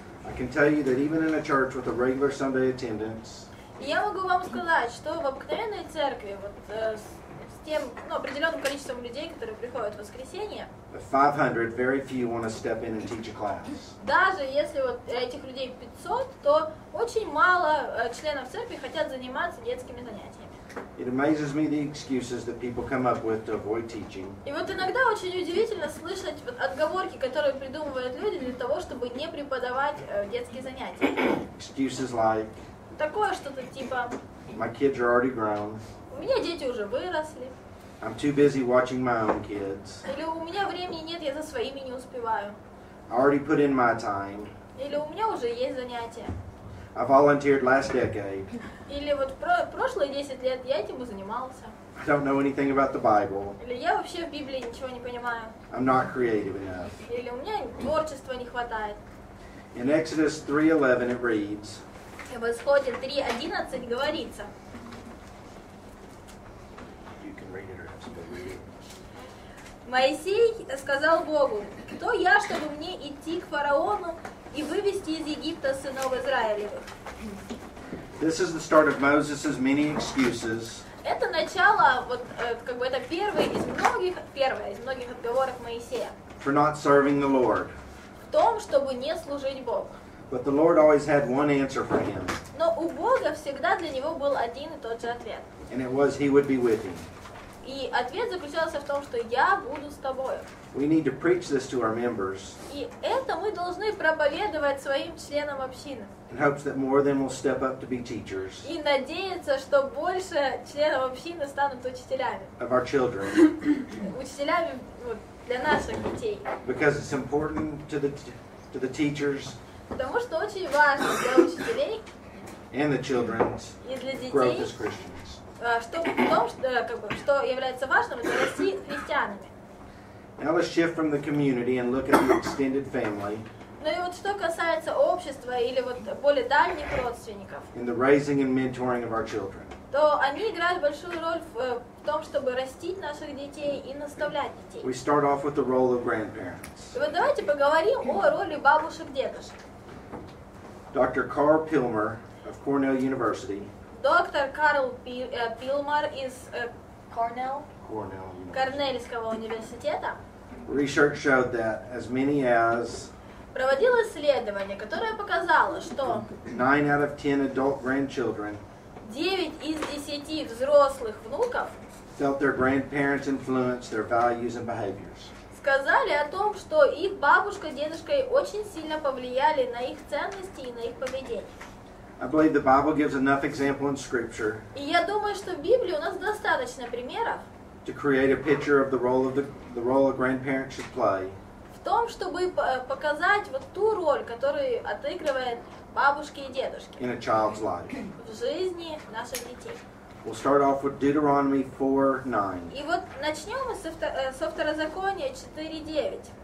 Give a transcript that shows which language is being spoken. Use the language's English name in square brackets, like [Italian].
[English] I can tell you that even in a church with a regular Sunday attendance, [Russian] И я могу вам сказать, что в обыкновенной церкви вот, с тем определенным количеством людей, которые приходят в воскресенье, [English] of 500, very few want to step in and teach a class. [Russian] даже если вот этих людей 500, то очень мало членов церкви хотят заниматься детскими занятиями. [English] It amazes me the excuses that people come up with to avoid teaching. [Russian] И вот иногда очень удивительно слышать вот отговорки, которые придумывают люди для того, чтобы не преподавать детские занятия. [English] Excuses like, [Russian] Такое что-то типа: [English] my kids are already grown, [Russian] у меня дети уже выросли, [English] I'm too busy watching my own kids, [Russian] или у меня времени нет, я за своими не успеваю, [English] I already put in my time, [Russian] или у меня уже есть занятия, [English] I volunteered last decade, [Russian] или вот прошлые 10 лет я этим и занимался, [English] I don't know anything about the Bible, [Russian] или я вообще в Библии ничего не понимаю, [English] I'm not creative enough. [Russian] или у меня творчества не хватает. [English] In Exodus 3:11 it reads, [Russian] И в Исходе 3:11 говорится: [English] you can read it or have somebody read it. [Russian] Моисей сказал Богу: кто я, чтобы мне идти к фараону и вывести из Египта сынов Израилевых? [English] This is the start of Moses' many excuses [Russian] Это начало, вот как бы это первое из многих отговорок Моисея. [English] for not serving the Lord. [Russian] в том, чтобы не служить Богу. [English] But the Lord always had one answer for him, [Russian] Но у Бога всегда для него был один и тот же ответ. [English] and it was he would be with him. [Russian] И ответ заключался в том, что я буду с тобою. [English] We need to preach this to our members [Russian] И это мы должны проповедовать своим членам общины. [English] in hopes that more of them will step up to be teachers [Russian] И надеяться, что больше членов общины станут учителями. [English] of our children, [Russian] Учителями вот, для наших детей. [English] because it's important to the teachers [Russian] Потому что очень важно для учителей [English] and the children [Russian] и для [English] growth [Russian] детей, [English] as Christians. [Russian] что, в том, что является важным, это расти христианами. [English] Now let's shift from the community and look at the extended family [Russian] Ну и вот что касается общества или вот более дальних родственников, [English] in the raising and mentoring of our children. [Russian] то они играют большую роль в том, чтобы растить наших детей и наставлять детей. [English] We start off with the role of grandparents. [Russian] И вот давайте поговорим о роли бабушек-дедушек. [English] Dr. Carl Pilmer of Cornell University, [Russian] Доктор Карл Пилмар из [English] Cornell University, [Russian] Корнельского университета [English] research showed that as many as [Russian] проводил исследование, которое показало, что [English] 9 out of 10 adult grandchildren [Russian] 9 из 10 взрослых внуков [English] felt their grandparents influenced their values and behaviors. [Russian] сказали о том, что их бабушка, дедушка очень сильно повлияли на их ценности и на их поведение. [English] I believe the Bible gives enough example in Scripture [Russian] И я думаю, что в Библии у нас достаточно примеров [English] to create a picture of the role a grandparent should play [Russian] в том, чтобы показать вот ту роль, которую отыгрывает бабушки и дедушки [English] in a child's life. [Russian] в жизни наших детей. [English] We'll start off with Deuteronomy 4:9. [Russian] И вот начнем мы со Второзакония 4:9.